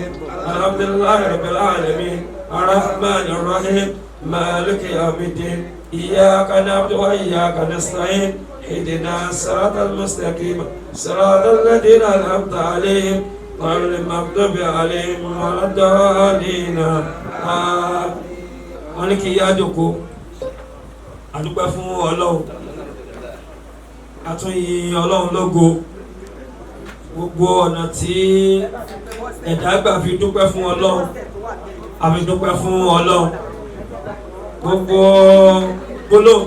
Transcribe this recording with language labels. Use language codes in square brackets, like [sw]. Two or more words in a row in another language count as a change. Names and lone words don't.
[ar] الحمد لله رب العالمين الرحمن الرحيم مالك يوم الدين إياك نعبد وإياك نستعين اهدنا الصراط المستقيم صراط الذين أنعمت عليهم غير المغضوب عليهم ولا الضالين [yo] wọ́n ní kí yá jókòó àdúpẹ́ fún ọlọ́run àtúnyìn ọlọ́run lógo gbogbo ọ̀nà tí ẹ̀dá gbà fi dúpẹ́ fún ọlọ́run àfi dúpẹ́ fún ọlọ́run gbogbo gbólóhùn tí